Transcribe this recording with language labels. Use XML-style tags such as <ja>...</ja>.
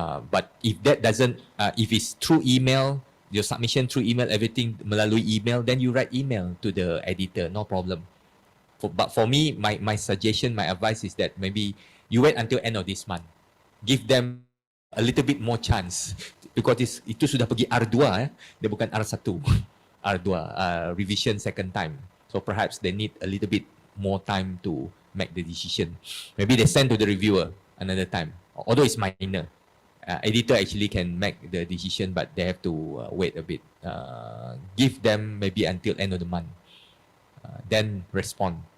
<en>But if that doesn't, if it's through email, your submission through email, everything</en> <ms>melalui</ms> <en>email, then you write email to the editor, no problem. But for me, my suggestion, my advice is that maybe you wait until end of this month. Give them a little bit more chance. Because</en> <ms>itu sudah pergi R2, dia bukan R1.</ms> <en>R2, revision second time. So perhaps they need a little bit more time to make the decision. Maybe they send to the reviewer another time. Although it's minor. Editor actually can make the decision, but they have to wait a bit. Give them maybe until end of the month. Then respond.</en>